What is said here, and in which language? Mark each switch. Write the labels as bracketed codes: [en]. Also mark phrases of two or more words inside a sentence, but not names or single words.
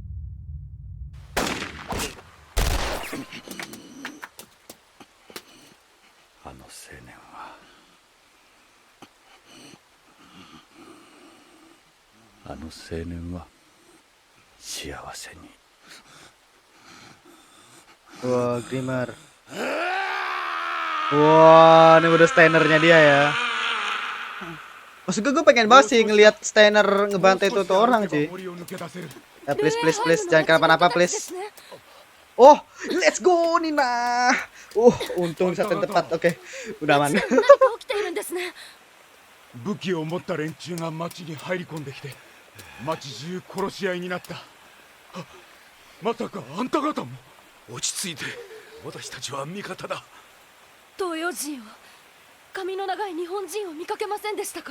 [ja] あの青年は幸せに。 [id] Wah, Grimmer. Wah, ini udah Steinernya dia ya. Maksud gue pengen banget sih ngelihat Steiner ngebantai tuh orang cuy. Ya [en] please please please [id] jangan kenapa-napa please. [en] Oh, let's go Nina. [id] Untung di saat yang tepat. Oke, udah aman. [ja] 何か起きているんですね。武器を持った連中が町に入り込んできて町中殺し合いになった。あ、まさかあんた方も。落ち着いて、私たちは味方だ。東洋人を、髪の長い日本人を見かけませんでしたか。